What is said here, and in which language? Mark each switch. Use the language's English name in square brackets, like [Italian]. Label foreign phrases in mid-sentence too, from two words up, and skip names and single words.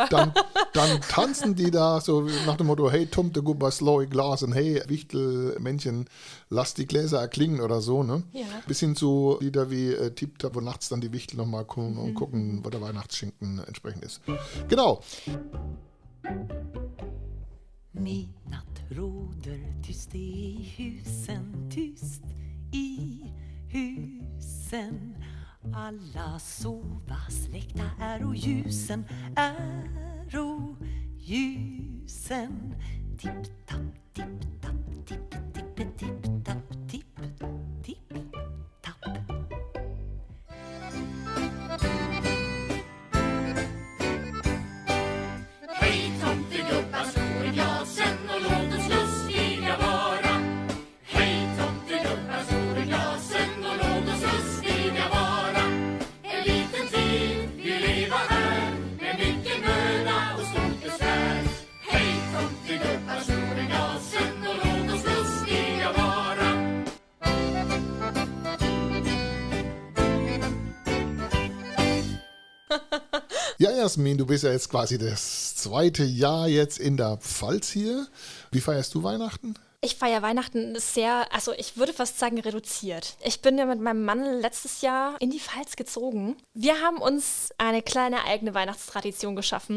[German] Dann tanzen die da so nach dem Motto, hey Tomte, guck mal slow in Glas und hey Wichtelmännchen, lass die Gläser erklingen oder so, ne? Ja. Bis hin zu Lieder wie Tip-Tap, wo nachts dann die Wichtel nochmal kommen und gucken, wo der Weihnachtsschinken entsprechend ist. Genau. [Swedish] Midnatt råder tyst i husen, tyst i husen. Alla sova, släckta är ljusen, ljusen. Tipp-tapp, tipp-tapp, tipp-tipp-tipp-tapp, tipp-tipp-tapp. Hej tomtegubbar, slå i glasen och låt oss lustiga vara. Hej tomtegubbar, slå i glasen och låt oss lustiga vara. En liten tid vi leva här med mycket möda och stort besvär. Hej tomtegubbar, slå i glasen och låt oss lustiga vara. [German] Ja, Jasmin, du bist ja jetzt quasi das zweite Jahr jetzt in der Pfalz hier. Wie feierst du Weihnachten? Ich feiere Weihnachten sehr, also ich würde fast sagen reduziert. Ich bin ja mit meinem Mann letztes Jahr in die Pfalz gezogen. Wir haben uns eine kleine eigene Weihnachtstradition geschaffen.